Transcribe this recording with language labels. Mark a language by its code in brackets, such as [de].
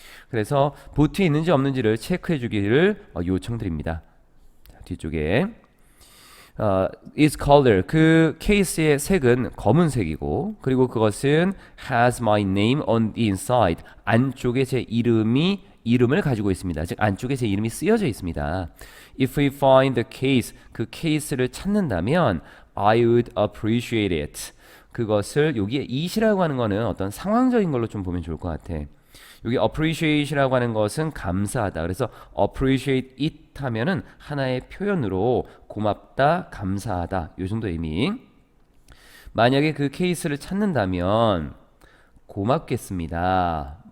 [ko] 그래서 보트에 있는지 없는지를 체크해 주기를 요청드립니다. 자, 뒤쪽에 [en] is color [ko] 그 케이스의 색은 검은색이고 그리고 그것은 [en] has my name on the inside [ko] 안쪽에 제 이름을 가지고 있습니다. 즉 안쪽에 제 이름이 쓰여져 있습니다. [en] If we find the case [ko] 그 케이스를 찾는다면 [en] I would appreciate it. [ko] 그것을 여기에 it이라고 하는 거는 어떤 상황적인 걸로 좀 보면 좋을 것 같아. 여기 appreciate이라고 하는 것은 감사하다. 그래서 [en] appreciate it [ko] 하면은 하나의 표현으로 고맙다, 감사하다 요 정도 의미. 만약에 그 케이스를 찾는다면 고맙겠습니다.